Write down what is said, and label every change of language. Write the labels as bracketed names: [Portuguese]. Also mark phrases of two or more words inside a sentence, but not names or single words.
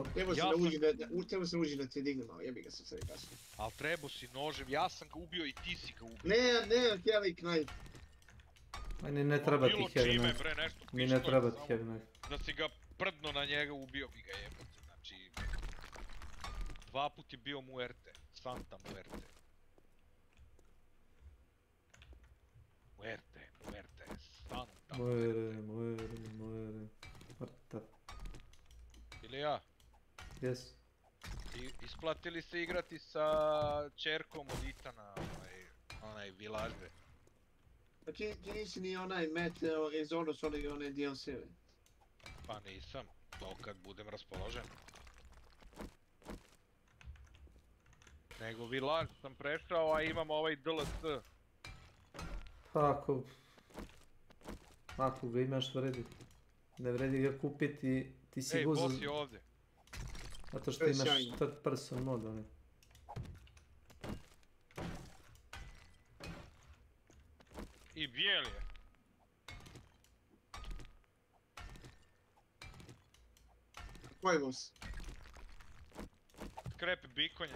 [Bosnian] Treba se uđi da te digne malo, jebi ga se sve kasno. Al trebao si nožem, ja sam ga ubio i ti si ga ubio. [English] Ne, heavy knife. [Bosnian] Ajde, ne treba ti [English] heavy knife. [Bosnian] Mi ne treba ti [English] heavy knife. [Bosnian] Da si ga prdno na njega ubio bi ga jebote, znači... 2 put je bio [Spanish] muerte, Santa muerte. Muerte, Santa muerte. [Bosnian] Muere, mrtav. Ili ja? Jes. Isplatili se igrati sa čerkom od Itana, onaj vilažbe. Pa ti nisi ni onaj Met Exodus one DLC-ve? Pa nisam, to kad budem raspoložen. Nego vilaž sam prešao, a imam ovaj DLC. Pa ako ga imaš vredi. Ne vredi ga kupiti, ti si guza... Ej, boss je ovdje. Zato što imaš [English] third person mod, [Bosnian] ne? I bijel je. Koji boss? Skrep bikonja.